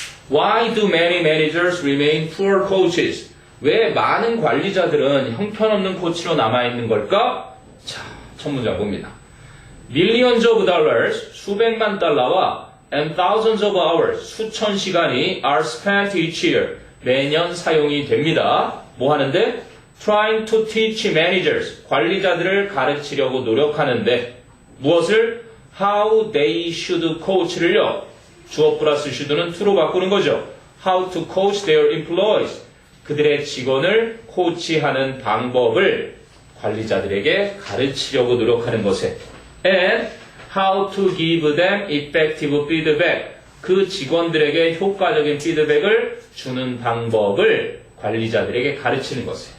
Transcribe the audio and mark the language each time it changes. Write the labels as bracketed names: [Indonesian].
[English] Why do many managers remain poor coaches? [Korean] 왜 많은 관리자들은 형편없는 코치로 남아있는 걸까? 자, 첫 문장 봅니다. [English] Millions of dollars, [Korean] 수백만 달러와 [English] and thousands of hours, [Korean] 수천 시간이 [English] are spent each year, [Korean] 매년 사용이 됩니다. 뭐 하는데? [English] Trying to teach managers, [Korean] 관리자들을 가르치려고 노력하는데 무엇을? [English] How they should coach를요. [Korean] 주어 플러스 should는 to로 바꾸는 거죠. [English] How to coach their employees, [Korean] 그들의 직원을 코치하는 방법을 관리자들에게 가르치려고 노력하는 것에 [English] and how to give them effective feedback, [Korean] 그 직원들에게 효과적인 피드백을 주는 방법을 관리자들에게 가르치는 것에.